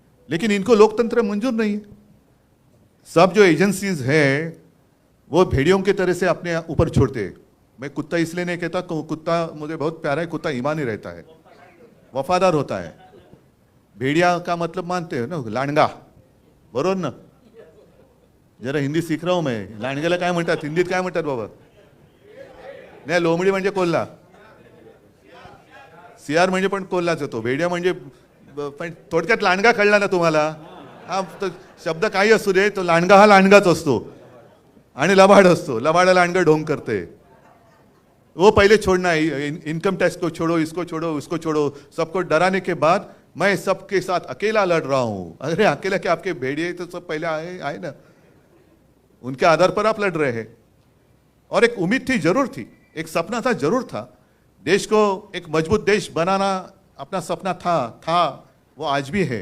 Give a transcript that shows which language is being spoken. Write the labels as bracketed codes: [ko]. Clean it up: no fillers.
[hi] लेकिन इनको लोकतंत्र मंजूर नहीं है। सब जो एजेंसीज है वो भेड़ियों की तरह से अपने ऊपर छोड़ते हैं। मैं कुत्ता इसलिए नहीं कहता, कुत्ता मुझे बहुत प्यारा है, कुत्ता ईमानी रहता है, वफादार होता है। भेड़िया का मतलब मानते हो ना, [mr] लांडगा, बरोबर ना? [hi] जरा हिंदी सीख रहा हूं मैं। [mr] लांडग्याला काय म्हणतात हिंदीत, काय म्हणतात बाबा? नाही, लोमडी म्हणजे कोल्हा, सियार म्हणजे पण कोल्हाच होतो, भेड़िया म्हणजे पण थोडक्यात लांडगा कळला ना तुम्हाला? हा शब्द काही असू दे, तो लांडगा हा लांडगाच असतो आणि लबाड असतो. लबाड लांडगा ढोंग करते. [hi] वो पहले छोड़ना है, इनकम टैक्स को छोड़ो, इसको छोड़ो, उसको छोड़ो, सबको डराने के बाद मैं सबके साथ अकेला लड़ रहा हूं। अरे अकेला क्या, आपके भेड़िए तो सब पहले आए आए ना, उनके आधार पर आप लड़ रहे हैं। और एक उम्मीद थी, जरूर थी, एक सपना था, जरूर था, देश को एक मजबूत देश बनाना अपना सपना था, वो आज भी है।